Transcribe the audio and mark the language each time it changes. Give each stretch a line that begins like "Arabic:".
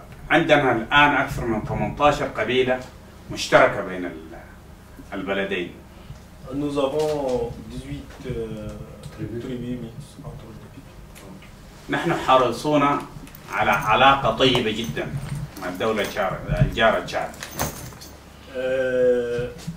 Arabic: عندنا الآن أكثر من 18 قبيلة مشتركة بين البلدين.
French: Nous avons 18 tribus mixtes entre les deux pays.
Arabic: نحن حريصون على علاقة طيبة جدا مع الدولة الجارة تشاد.